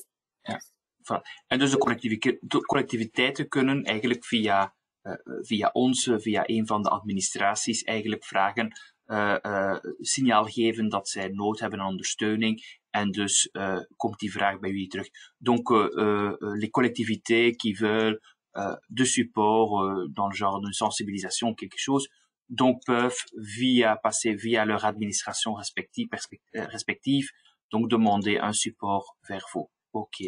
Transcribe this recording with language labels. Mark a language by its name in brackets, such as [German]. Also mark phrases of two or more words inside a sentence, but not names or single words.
[Dutch] Ja. En dus de collectiviteiten kunnen eigenlijk via ons, via een van de administraties, eigenlijk vragen, signaal geven dat zij nood hebben aan ondersteuning. En dus komt die vraag bij jullie terug. [French] Donc, les collectivités qui veulent de support dans le genre de sensibilisation, quelque chose, donc peuvent passer via leur administration respective, donc demander un support vers vous. Ok.